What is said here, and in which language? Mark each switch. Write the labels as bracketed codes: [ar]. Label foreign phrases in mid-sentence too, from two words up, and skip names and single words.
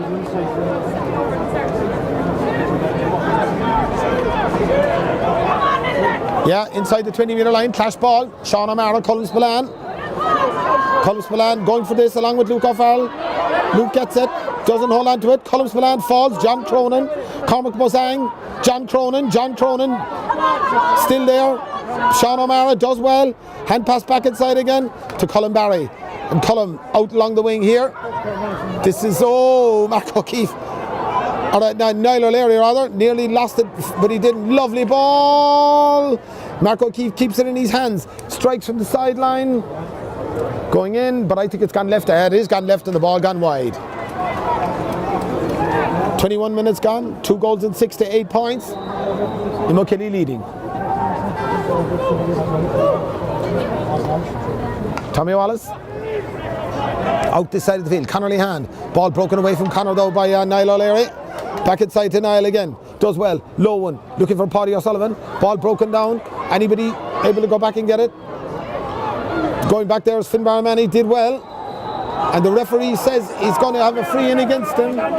[en] Yeah, inside the 20-metre line, clash ball. Sean O'Mara, Cullen Spillane going for this along with Luke O'Farrell. Luke gets it, doesn't hold on to it. Cullen Spillane falls. John Cronin, Cormac Bozang, John Cronin still there. Sean O'Mara does well. Hand pass back inside again to Colin Barry. And Colin out along the wing here. This is, Mark O'Keefe. Niall O'Leary rather. Nearly lost it, but he didn't. Lovely ball. Mark O'Keefe keeps it in his hands. Strikes from the sideline. Going in, but I think it's gone left ahead. It is gone left and the ball gone wide. 21 minutes gone, 2 goals and 6 to 8 points. Imokilly leading. Tommy Wallace out this side of the field. Conor Lehan, ball broken away from Conor though by Niall O'Leary. Back inside to Niall again, does well. Low one, looking for Paddy O'Sullivan. Ball broken down. Anybody able to go back and get it? Going back there is Finn Barramani, did well. And the referee says he's going to have a free in against him.